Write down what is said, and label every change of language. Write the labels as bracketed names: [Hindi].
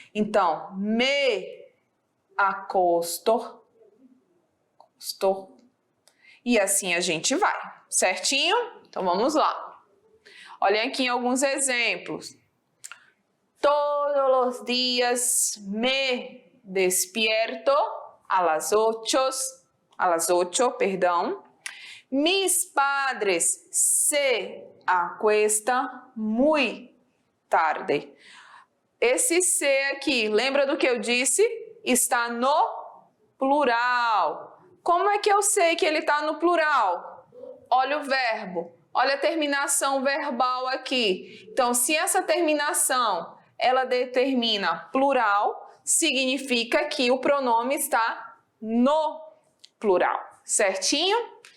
[Portuguese] Então, me acosto, e assim a gente vai, certinho? Então, vamos lá. Olhem aqui alguns exemplos. Todos os dias me [Spanish] despierto a las 8, [Portuguese] perdão. [Spanish] Mis padres se acuestan muy tarde. [Portuguese] Esse se aqui, lembra do que eu disse? Está no plural. Como é que eu sei que ele está no plural? Olha o verbo, olha a terminação verbal aqui. Então, se essa terminação ela determina plural, significa que o pronome está no plural, certinho?